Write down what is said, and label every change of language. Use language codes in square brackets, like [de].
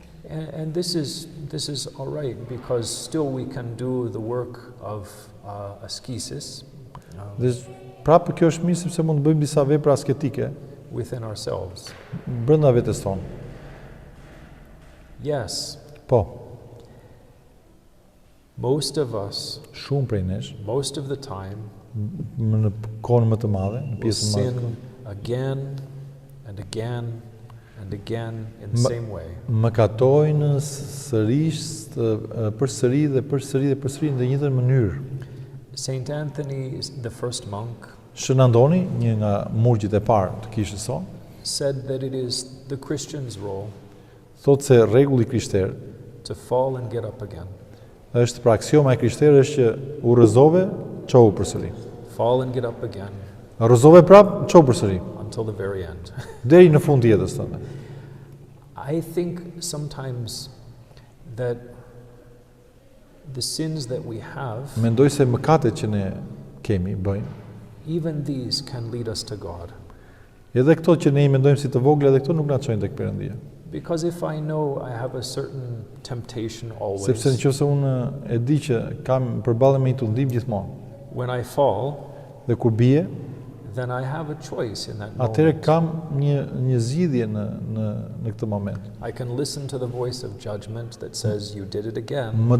[en] And this is all right because still we can do the work of ascesis [sq] Dhe prapë kjo është mirë sepse mund të bëjmë disa vepra asketike [en] within ourselves. [sq] brenda vetes tonë. [en] Yes, [sq] Po, [en] most of us, [sq] shumë prej nesh, [en] most of the time, [sq] në kohën më të madhe, në [en] will [sq] pjesën më [en] sin again and again and again in the same way. [sq] mëkatojnë sërish, përsëri dhe përsëri dhe përsëri në të njëjtën mënyrë. [en] Saint Anthony, the first monk, [sq] Shën Antoni, një nga murgjit e parë të kishës son, [en] said that it is the Christian's role [sq] thotë se rregulli krishter [en] to fall and get up again. [sq] është pra aksioma e krishterë është që u rrëzove, çohu përsëri. [en] Fall and get up again [sq] Rrëzove prap, çohu përsëri, [en] until the very end. [sq] deri në fund të jetës tënde. [en] I think sometimes that the sins that we have, [sq] Mendoj se mëkatet që ne kemi, bëjmë, [en] even these can lead us to God. [sq] edhe këto që ne i mendojmë si të vogla, edhe këto nuk na çojnë tek Perëndia. [en] Because if I know I have a certain temptation always, [sq] Sepse nëse unë e di që kam përballem me një tundim gjithmonë, [en] when I fall, [sq] dhe kur bie, [en] then I have a choice in that [sq] atëherë [en] moment. [sq] kam një zgjidhje në këtë moment. [en] I can listen to the voice of judgment that says you did it again,